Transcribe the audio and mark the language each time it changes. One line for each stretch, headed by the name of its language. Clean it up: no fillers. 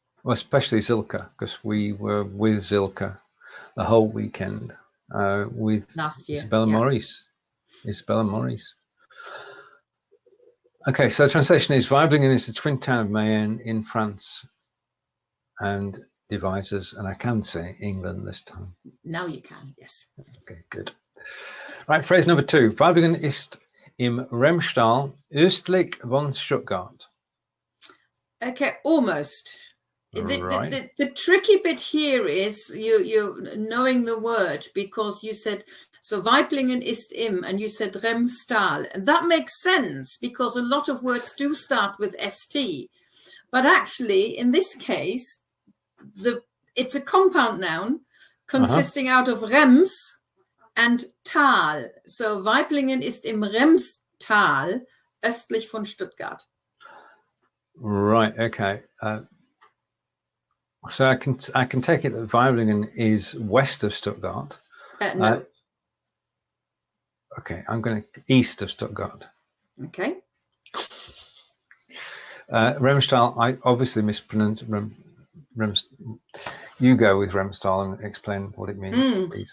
English: Well, especially Zilka, because we were with Zilka the whole weekend with last year. Isabella Maurice. Isabella Maurice. Okay, so the translation is Weiblingen is the twin town of Mayenne in France and Devizes, and I can say England this time. Now you can, yes. Okay, good. Right, phrase number 2.
German: Weiblingen ist im Remstal östlich von Stuttgart.
English: Okay, almost. Right. The tricky bit here is you knowing the word, because you said, so
German: Weiblingen ist im,
English: and you said Remstal. And that makes sense because a lot of words do start with ST. But actually, in this case, it's a compound noun consisting out of Rems and Tal.
German: So Weiblingen ist im Remstal östlich von Stuttgart.
English: Right, okay. So I can take it that Weiblingen is west of Stuttgart. No. Okay, I'm going to east of Stuttgart. Okay. Remstal, I obviously mispronounced You go with Remstal and explain what it means, please.